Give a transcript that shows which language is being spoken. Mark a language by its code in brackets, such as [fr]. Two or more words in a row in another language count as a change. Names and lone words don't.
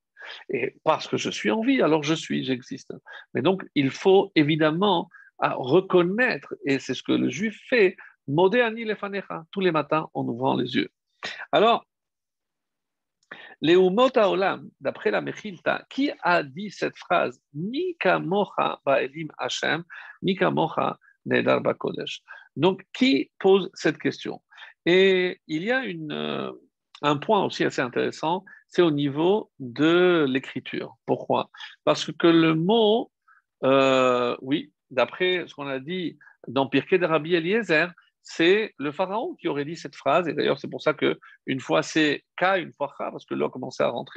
[fr] Et parce que je suis en vie, alors j'existe. Mais donc, il faut évidemment reconnaître, et c'est ce que le juif fait, [he] מודה אני לפניך, [fr] tous les matins en ouvrant les yeux. Alors, les [he] אומות העולם, [fr] d'après la Mechilta, qui a dit cette phrase [he] מי כמוכה באלים השם, מי כמוכה נאדר בקודש. [fr] Donc, qui pose cette question? Et il y a un point aussi assez intéressant, c'est au niveau de l'écriture. Pourquoi? Parce que le mot, oui, d'après ce qu'on a dit dans Pirkei de Rabbi Eliezer, c'est le pharaon qui aurait dit cette phrase, et d'ailleurs c'est pour ça que une fois c'est K, une fois Cha, parce que l'eau commençait à rentrer.